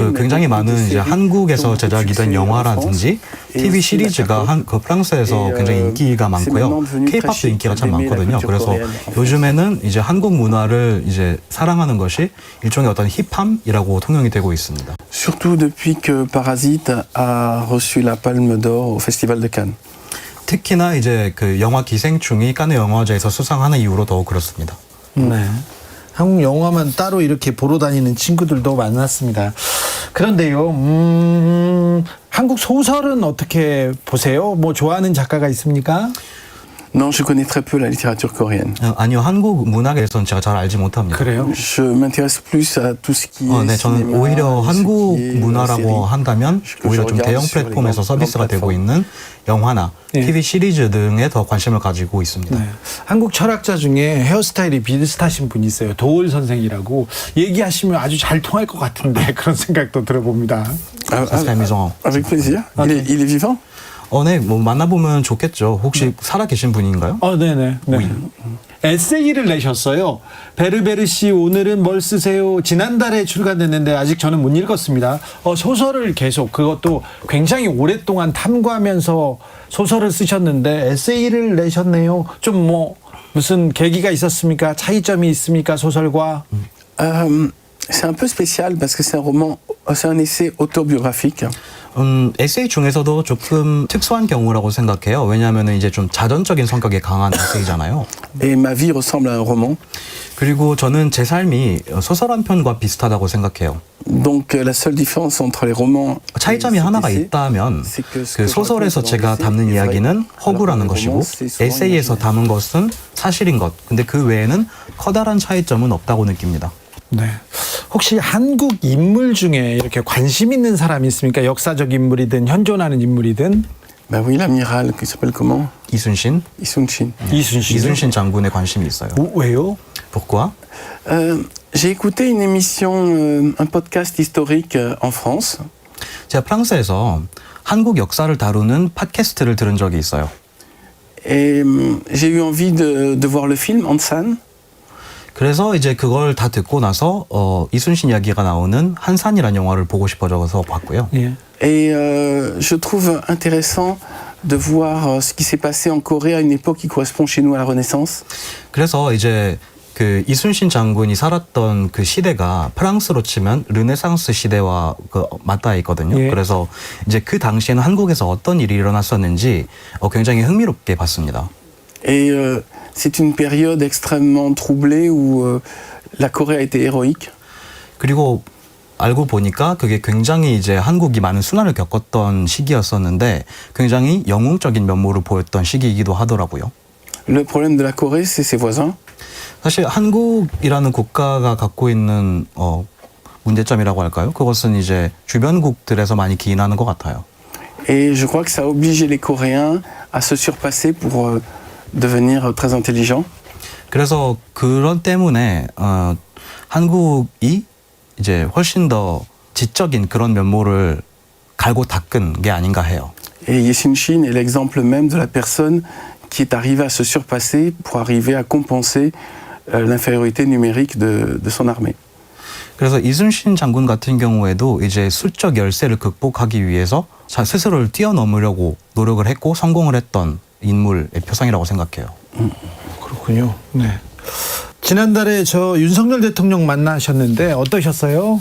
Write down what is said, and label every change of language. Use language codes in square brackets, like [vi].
[ko] 굉장히 많은 이제 한국에서 제작이 된 영화라든지 TV 시리즈가 그 프랑스에서 굉장히 인기가 많고요. K-팝도 인기가 참 많거든요. 그래서 요즘에는 이제 한국 문화를 이제 사랑하는 것이 일종의 어떤 힙함이라고 통용이 되고 있습니다. [fr] Surtout depuis que Parasite a reçu la Palme d'Or au Festival de Cannes. [ko] 특히나 이제 그 영화 기생충이 칸네 영화제에서 수상하는 이후로 더욱 그렇습니다. 네. 한국 영화만 따로 이렇게 보러 다니는 친구들도 만났습니다. 그런데요, 한국 소설은 어떻게 보세요? 좋아하는 작가가 있습니까? [fr] Non, je connais très peu la littérature coréenne. [ko] 아니요, 한국 문학에 대해서는 제가 잘 알지 못합니다. 그래요? [fr] Je m'intéresse plus à tout ce qui est [ko] 네, 저는 [fr] cinéma, [ko] 오히려 한국 [fr] ce qui est [ko] 문화라고 [fr] série. [ko] 한다면 오히려 좀 대형 플랫폼에서 서비스가 되고 있는 영화나 TV 시리즈 등에 더 관심을 가지고 있습니다. 네. 한국 철학자 중에 헤어스타일이 비슷하신 분이 있어요. 도올 선생이라고. 얘기하시면 아주 잘 통할 것 같은데 그런 생각도 들어봅니다. [fr] Avec plaisir. Il est vivant? [ko] 네, 뭐 만나보면 좋겠죠. 혹시 살아계신 분인가요? 네네. 네. 에세이를 내셨어요. 베르베르 씨 오늘은 뭘 쓰세요? 지난달에 출간됐는데 아직 저는 못 읽었습니다. 소설을 계속 그것도 굉장히 오랫동안 탐구하면서 소설을 쓰셨는데 에세이를 내셨네요. 좀 뭐 무슨 계기가 있었습니까? 차이점이 있습니까? 소설과? [fr] C'est un peu spécial parce que c'est un essai autobiographique. [ko] 에세이 중에서도 조금 특수한 경우라고 생각해요. 왜냐하면 이제 좀 자전적인 성격이 강한 에세이잖아요. [fr] Et ma vie ressemble à un roman. [ko] 그리고 저는 제 삶이 소설 한 편과 비슷하다고 생각해요. [fr] Donc la seule différence entre les romans [ko] 차이점이 하나가 있다면 그 소설에서 제가 담는 이야기는 허구라는 것이고 에세이에서 담은 것은 사실인 것. 근데 그 외에는 커다란 차이점은 없다고 느낍니다. 네. 혹시 한국 인물 중에 이렇게 관심 있는 사람이 있습니까? 역사적 인물이든 현존하는 인물이든. [fr] Bah oui, l'amiral qui s'appelle comment? [ko] 이순신. 이순신 장군에 관심이 있어요. 왜요? [fr] pourquoi? J'ai écouté une émission, un podcast historique en France. [ko] 제가 프랑스에서 한국 역사를 다루는 팟캐스트를 들은 적이 있어요. [fr] Et j'ai eu envie de voir le film Ansan. [ko] 그래서 이제 그걸 다 듣고 나서 이순신 이야기가 나오는 한산이라는 영화를 보고 싶어져서 봤고요. [fr] Et je trouve intéressant de voir ce qui s'est passé en Corée à une époque qui correspond chez nous à la Renaissance. [ko] 그래서 이제 그 이순신 장군이 살았던 그 시대가 프랑스로 치면 르네상스 시대와 그 맞닿아 있거든요. 예. 그래서 이제 그 당시에는 한국에서 어떤 일이 일어났었는지 굉장히 흥미롭게 봤습니다. [fr] Et c'est une période extrêmement troublée où la Corée a été héroïque. [ko] 그리고 알고 보니까 그게 굉장히 이제 한국이 많은 순환을 겪었던 시기였었는데 굉장히 영웅적인 면모를 보였던 시기이기도 하더라고요. [fr] Le problème de la Corée, c'est ses voisins. [ko] 사실 한국이라는 국가가 갖고 있는 문제점이라고 할까요? 그것은 이제 주변국들에서 많이 기인하는 것 같아요. [fr] Et je crois que ça a obligé les Coréens à se surpasser pour devenir très intelligents. [ko] 그래서 그런 때문에 한국이 이제 훨씬 더 지적인 그런 면모를 갈고 닦은 게 아닌가 해요. [fr] Et Yesin-shin est l'exemple même de la personne qui est arrivée à se surpasser pour arriver à compenser l'infériorité numérique de son armée. [ko] 그래서 이순신 장군 같은 경우에도 이제 수적 열세를 극복하기 위해서 스스로를 뛰어넘으려고 노력을 했고 성공을 했던 인물의 표상이라고 생각해요. 그렇군요. 네. 지난달에 저 윤석열 대통령 만나셨는데 어떠셨어요?